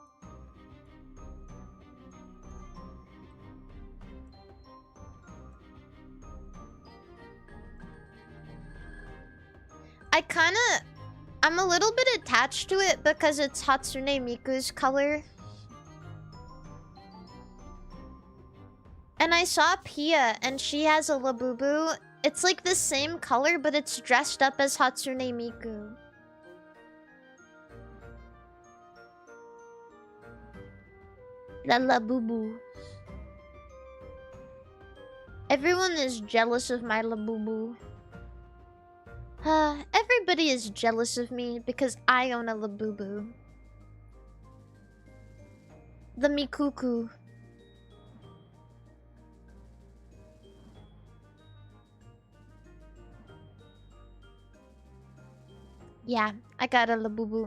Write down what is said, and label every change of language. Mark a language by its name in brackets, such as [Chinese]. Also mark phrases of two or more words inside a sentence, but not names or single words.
[English] I'm a little bit attached to it because it's Hatsune Miku's color. And I saw Pia and she has a Labubu. It's like the same color, but it's dressed up as Hatsune Miku. La la boo boo. Everyone is jealous of my la boo boo. Everybody is jealous of me because I own a la boo boo. The Mikuku. Yeah, I got a Labubu.